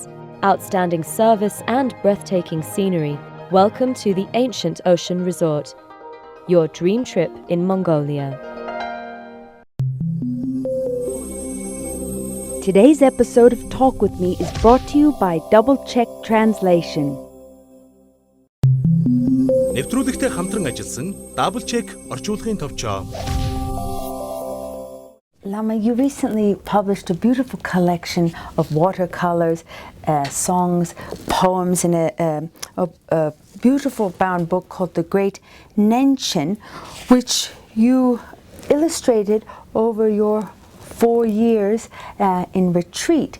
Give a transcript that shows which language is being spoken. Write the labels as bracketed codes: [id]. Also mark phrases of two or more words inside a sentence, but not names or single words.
[en] Outstanding service and breathtaking scenery. Welcome to the ancient ocean resort. Your dream trip in Mongolia. Today's episode of Talk With Me is brought to you by Double Check Translation. [mn] Нэвтрүүлэгтэй хамтран ажилласан Double Check орчуулгын товчоо. [en] Lama, you recently published a beautiful collection of watercolors, songs, poems in a beautiful bound book called The Great Nenshin, which you illustrated over your 4 years in retreat.